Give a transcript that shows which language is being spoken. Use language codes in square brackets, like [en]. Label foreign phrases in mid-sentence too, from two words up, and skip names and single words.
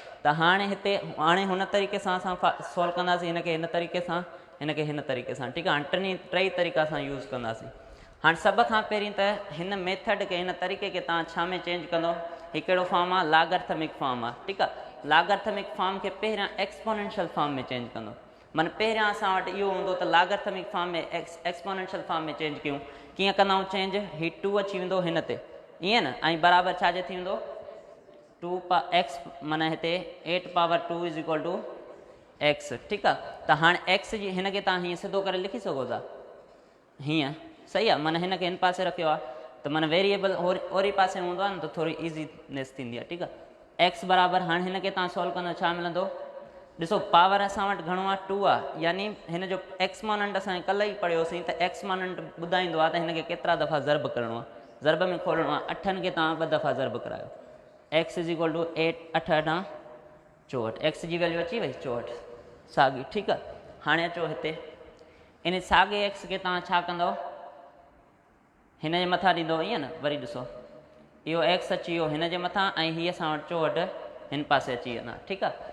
[sd] त हाणे हिते हुन तरीक़े सां असां सॉल्व कंदासीं, हिनखे हिन तरीक़े सां, हिनखे हिन तरीक़े सां, ठीकु आहे। हाणे टई तरीक़ा सां यूज़ कंदासीं। हाणे सभ खां पहिरीं त हिन मेथड खे, हिन तरीक़े खे तव्हां छा में चेंज कंदो, हीउ कहिड़ो फॉर्म आहे, [en] logarithmic form [sd] आहे, ठीकु आहे। [en] logarithmic form [sd] खे पहिरियां [en] exponential form [sd] में चेंज कंदो, माना पहिरियां असां वटि इहो हूंदो त [en] logarithmic form [sd] में [en] exponential form [sd] में चेंज कयूं, कीअं कंदाऊं चेंज, हीउ 2 अची वेंदो हिन ते, ईअं न, ऐं बराबरि छाजे थी वेंदो 2x, माना हिते 8 पावर 2 [en] is equal to [sd] x, ठीकु आहे। त हाणे x जी हिनखे तव्हां हीअं सिधो करे लिखी सघो था, हीअं सही आहे, माना हिनखे हिन पासे रखियो आहे, त माना वेरिएबल ओरी पासे हूंदो आहे न, त थोरी ईज़ीनेस थींदी आहे, ठीकु आहे। x बराबरि, हाणे हिनखे तव्हां सॉल्व कंदो छा मिलंदो, ॾिसो पावर असां वटि घणो आहे 2 आहे, यानी हिन जो एक्सपोनेंट असांखे कल्ह ई पढ़ियोसीं, त एक्सपोनेंट ॿुधाईंदो आहे त हिनखे केतिरा दफ़ा ज़र्ब करिणो आहे, ज़र्ब में खोलणो आहे। 8 खे तव्हां 2 दफ़ा ज़र्ब करायो, [en] x is equal to 8 8 8 64, [sd] x जी वैल्यू अची वई 64 साॻी, ठीकु आहे। हाणे अचो हिते, इन साॻे x खे तव्हां छा कंदव, हिन जे मथां ॾींदो, ईअं न, वरी ॾिसो इहो x अची वियो हिन जे मथां, ऐं हीअ असां वटि 64 हिन पासे अची वेंदा, ठीकु आहे।